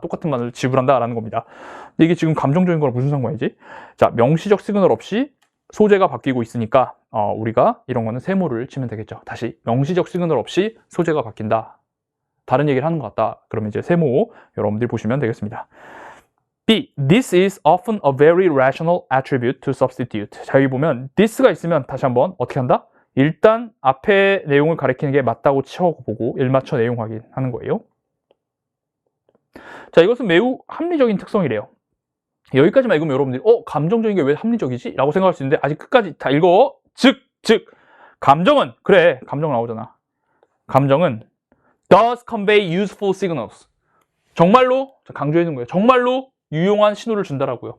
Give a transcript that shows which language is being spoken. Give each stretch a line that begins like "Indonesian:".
Korean: 똑같은 만을 지불한다라는 겁니다. 근데 이게 지금 감정적인 거랑 무슨 상관이지? 자, 명시적 시그널 없이 소재가 바뀌고 있으니까 우리가 이런 거는 세모를 치면 되겠죠. 다시 명시적 시그널 없이 소재가 바뀐다. 다른 얘기를 하는 것 같다. 그러면 이제 세모 여러분들이 보시면 되겠습니다. B.
English: This is often a very rational attribute to substitute.
Korean: 자, 여기 보면 this가 있으면 다시 한번 어떻게 한다? 일단 앞에 내용을 가리키는 게 맞다고 치워보고 일맞춰 내용 확인하는 거예요. 자, 이것은 매우 합리적인 특성이래요. 여기까지만 읽으면 여러분들이 감정적인 게 왜 합리적이지? 라고 생각할 수 있는데 아직 끝까지 다 읽어. 즉 감정은 그래 감정 나오잖아. 감정은
English: does convey useful signals.
Korean: 정말로 강조해 둔 거예요. 정말로 유용한 신호를 준다라고요.